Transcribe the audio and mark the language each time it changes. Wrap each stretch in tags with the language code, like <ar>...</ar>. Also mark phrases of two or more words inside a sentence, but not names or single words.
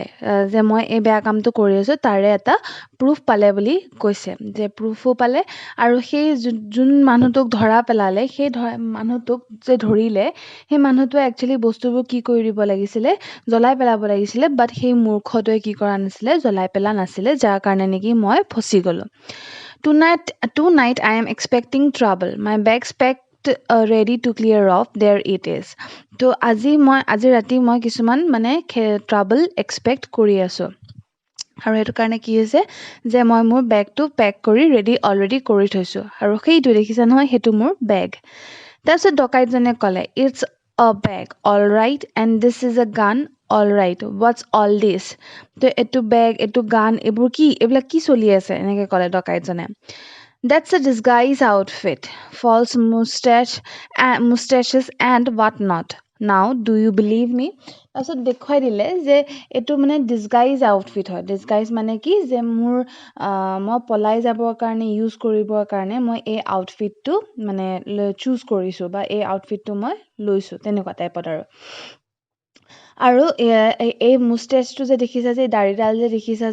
<as>যে মই এই বেয়া কামটো কৰি আছোঁ তাৰে এটা প্ৰুফ পালে বুলি কৈছে যে প্ৰুফো পালে আৰু সেই যোন মানুহটোক ধৰা পেলালে সেই মানুহটোক যে ধৰিলে সেই মানুহটোৱে একচুৱেলি বস্তুবোৰ কি কৰি দিব লাগিছিলে জ্বলাই পেলাব লাগিছিলে বাট সেই মূৰ্খটোৱে কি কৰা নাছিলে জ্বলাই পেলা নাছিলে যাৰ কাৰণে নেকি মই ফচি গ'লোঁ</as> <en>Tonight I am expecting trouble. My bags packed ready to clear off. There it is.</en> <as>তো আজি ৰাতি মই কিছুমান মানে</as> <en>trouble expect</en> <as>কৰি আছোঁ আৰু সেইটো কাৰণে কি হৈছে যে মই মোৰ বেগটো পেক কৰি অলৰেডি কৰি থৈছোঁ আৰু সেইটো দেখিছা নহয় সেইটো মোৰ বেগ তাৰপিছত ডকাইতজনে ক'লে</as> <en>It's a bag, all right, and this is a gun, all right, what's all this?</en> <as>তো এইটো বেগ এইটো গান এইবিলাক কি চলি আছে এনেকৈ ক'লে ডকাইতজনে</as> <en>That's a disguise outfit, false mustaches and what not. Now, do you believe me?</en> <as>তাৰপিছত দেখুৱাই দিলে যে এইটো মানে</as> <en>disguise outfit</en> <as>হয় ডিছগাইজ মানে কি যে মই পলাই যাবৰ কাৰণে ইউজ কৰিবৰ কাৰণে মই এই আউটফিটটো মানে চুজ কৰিছোঁ বা এই আউটফিটটো মই লৈছোঁ তেনেকুৱা টাইপত আৰু এই মুষ্টেচটো যে দেখিছা যে দাড়িডাল যে দেখিছা</as>